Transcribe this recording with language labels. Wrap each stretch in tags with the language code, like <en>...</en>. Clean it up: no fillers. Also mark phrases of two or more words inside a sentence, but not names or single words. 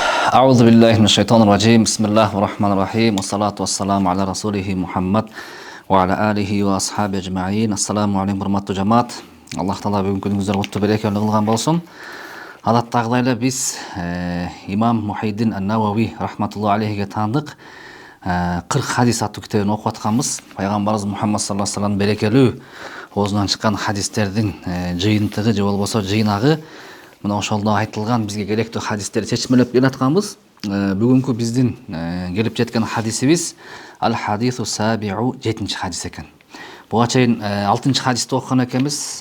<ar>أعوذ بالله من الشيطان الرجيم بسم الله الرحمن الرحيم والصلاة والسلام على رسوله محمد وعلى آله وأصحابه أجمعين. السلام عليكم</ar> <ky>урматтуу жамаат.</ky> <ar>الله تعالى</ar> <ky>бүгүнкү күнүңүздөр куттуу берекелүү кылган болсун. Адаттагыдай биз имам Мухиддин ан-Навави</ky> <ar>رحمة الله عليه</ar> <ky>таандык 40 хадис аттуу китебин окуп атканбыз. Пайгамбарыбыз Мухаммад</ky> <ar>صلى الله عليه وسلم</ar> <ky>берекелүү оозунан чыккан хадистердин жыйынтыгы же болбосо жыйнагы мына ошолдо айтылган бизге керектүү хадистерди чечмелеп келатканбыз. Бүгүнкү биздин келип жеткен хадисибиз</ky> <ar>الحديث السابع</ar> <ky>7-чи хадис экен. Буга чейин 6-чы хадисти окуган экенбиз.</ky>